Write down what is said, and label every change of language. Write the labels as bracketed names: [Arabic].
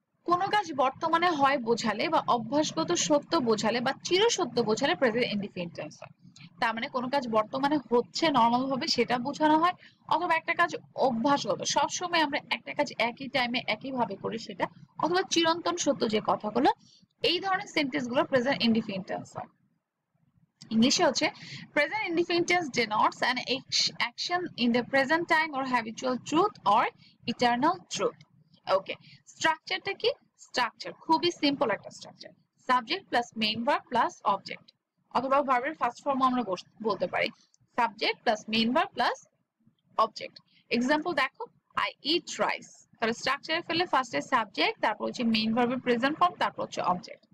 [Bangla] কোনো কাজ বর্তমানে হয় বোঝালে বা অভ্যাসগত সত্য বোঝালে বা চিরসত্য বোঝালে প্রেজেন্ট ইনডিফিনিট টেন্স হয়। তার মানে কোনো কাজ বর্তমানে হচ্ছে নর্মাল ভাবে সেটা বোঝানো হয়, অথবা একটা কাজ অভ্যাসগত সবসময় আমরা একটা কাজ একই টাইমে একই ভাবে করি সেটা, অথবা চিরন্তন সত্য যে কথাগুলো, এই ধরনের সেন্টেন্স গুলো প্রেজেন্ট ইনডিফিনিট টেন্স হয়। ইংলিশে হচ্ছে present indefinite tense [English] denotes an action in the present time or habitual truth or eternal truth. [Bangla] ওকে, স্ট্রাকচারটা কি? স্ট্রাকচার খুবই সিম্পল একটা structure, subject plus main verb plus object, অথবা ভার্বের ফার্স্ট ফর্ম আমরা বলতে পারি subject plus main verb plus object. Example দেখো, [English] I eat rice, [Bangla] তাহলে স্ট্রাকচারে ফেলে ফার্স্টে সাবজেক্ট, তারপর হচ্ছে মেইন ভার্বের প্রেজেন্ট ফর্ম, তারপর হচ্ছে অবজেক্ট।